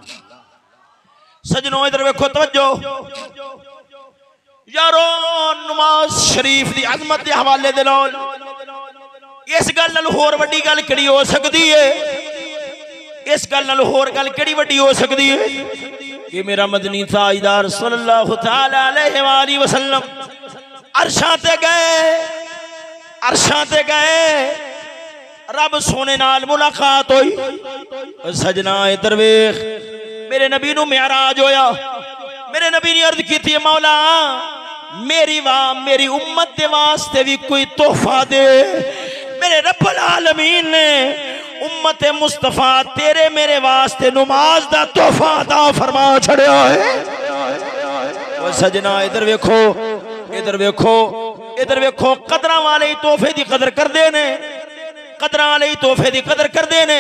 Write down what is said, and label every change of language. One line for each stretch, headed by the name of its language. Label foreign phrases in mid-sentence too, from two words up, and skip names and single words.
Punjabi: ਸੱਜਣੋਂ ਇਧਰ ਵੇਖੋ ਤਵੱਜੋ ਯਾਰੋ, ਨਮਾਜ਼ ਸ਼ਰੀਫ਼ ਦੀ ਅਜ਼ਮਤ ਦੇ ਹਵਾਲੇ ਦੇ ਨਾਲ ਇਸ ਗੱਲ ਨਾਲ ਹੋਰ ਵੱਡੀ ਗੱਲ ਕਿਹੜੀ ਹੋ ਸਕਦੀ ਹੈ, ਇਸ ਗੱਲ ਨਾਲ ਹੋਰ ਗੱਲ ਕਿਹੜੀ ਵੱਡੀ ਹੋ ਸਕਦੀ ਹੈ ਕਿ ਮੇਰਾ ਮਦਨੀ ਤਾਜਦਾਰ
Arabic: صلى الله تعالى عليه وسلم
Punjabi: ਅਰਸ਼ਾਂ ਤੇ ਗਏ, ਅਰਸ਼ਾਂ ਤੇ ਗਏ, ਰੱਬ ਸੋਹਣੇ ਨਾਲ ਮੁਲਾਕਾਤ ਹੋਈ। ਸੱਜਣਾ ਇਧਰ ਵੇਖ, ਮੇਰੇ ਨਬੀ ਨੂ ਮਿਰਾਜ ਹੋਇਆ, ਮੇਰੇ ਨਬੀ ਨੇ ਅਰਜ਼ ਕੀ ਥੀ ਮੌਲਾ ਮੇਰੀ ਉੱਮਤ ਦੇ ਵਾਸਤੇ ਭੀ ਕੋਈ ਤੋਹਫ਼ਾ ਦੇ। ਮੇਰੇ
Arabic: رب العالمين
Punjabi: ਨੇ ਉੱਮਤ ਮੁਸਤਫ਼ਾ ਤੇਰੇ ਮੇਰੇ ਵਾਸਤੇ ਨਮਾਜ਼ ਦਾ ਤੋਹਫ਼ਾ ਅਤਾ ਫ਼ਰਮਾ ਛੱਡਿਆ ਹੈ। ਓ ਸੱਜਣਾ ਇਧਰ ਵੇਖੋ, ਇਧਰ ਵੇਖੋ, ਇਧਰ ਵੇਖੋ, ਕਦਰ ਵਾਲੇ ਹੀ ਤੋਹਫ਼ੇ ਦੀ ਕਦਰ ਕਰਦੇ ਨੇ, ਕਦਰ ਵਾਲੇ ਹੀ ਤੋਹਫ਼ੇ ਦੀ ਕਦਰ ਕਰਦੇ ਨੇ।